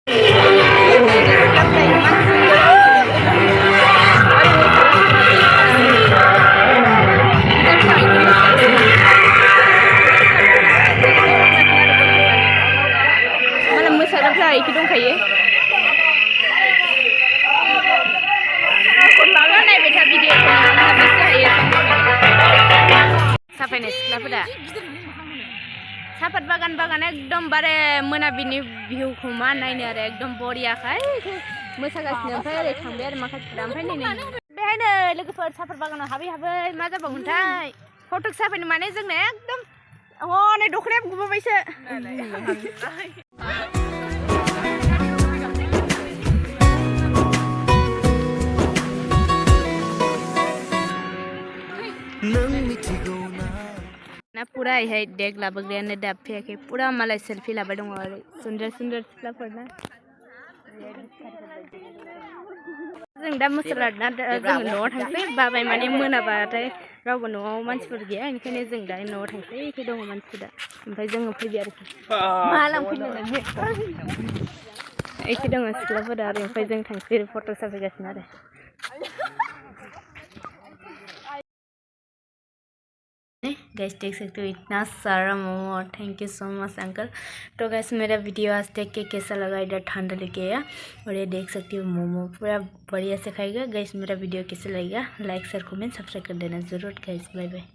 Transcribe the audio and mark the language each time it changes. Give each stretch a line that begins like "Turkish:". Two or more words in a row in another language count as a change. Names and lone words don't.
Bodo: मालाय मोसाग्राफ्रा एखे दंखायो साफायनाय सिख्लाफोरा सापात बागान एकदमबारे मोनाबिलिनि भिउखौ मा नायनो आरो एकदम बरियाखाय मोसागासिनो ओमफ्राय ओरै थांबाय आरो माखासेफोरा ओमफ्राय नै बेहायनो लोगोफोर सापात बागानाव हाबै मा जाबावगोनथाय फटक साफायनो माने जोंना एकदम हनै दख'नाया गुबावबायसो ना
Hindi: पूरा यही देख
Bodo: लाबोग्रायानो दाब फैयाखै पूरा मालाय सेल्फी लाबाय दङ आरो सुन्दर सिख्लाफोर ना जों दा मोसाला जों न'आव थांसै बाबाय माने मोनाबाथाय रावबो न'आव मानसिफोर गैया ओंखायनो जों दा न'आव थांसै एखे दङ मानसिफोरा ओमफ्राय जोङो फैबाय आरोखि मा लांफैनो एखे दङ सिख्लाफोरा आरो ओमफ्राय जों थांसै फट' साफायगासिनो आरो
Hindi: गैस देख सकते हो इतना सारा मोमो
English: thank you so much uncle.
Hindi: तो गैस मेरा वीडियो आज देख के कैसा लगा इधर ठंडा लेके आया और ये देख सकती हो मोमो पूरा बढ़िया से खाएगा गैस मेरा वीडियो कैसा लगेगा
English: like share comment subscribe
Hindi: कर देना ज़रूर गैस
English: bye bye.